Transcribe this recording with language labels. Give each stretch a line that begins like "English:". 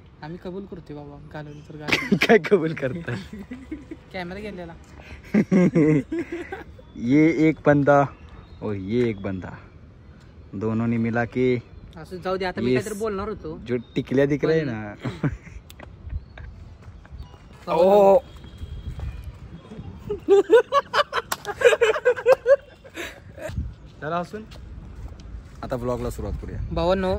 Marathi: आम्ही कबूल करतोय बाबा, घालवलं तर घालवलं. काय कबूल करता? कॅमेरा गेलेला.
Hindi: ये एक बंदा और ये एक बंदा, दोनों ने मिला के
Marathi: असं जाऊ दे. आता मी काहीतरी बोलणार होतो.
Hindi: जो टिकल्या दिख रहे ना.
Marathi: ओ चला असून आता ब्लॉगला सुरुवात करूया. भावांनो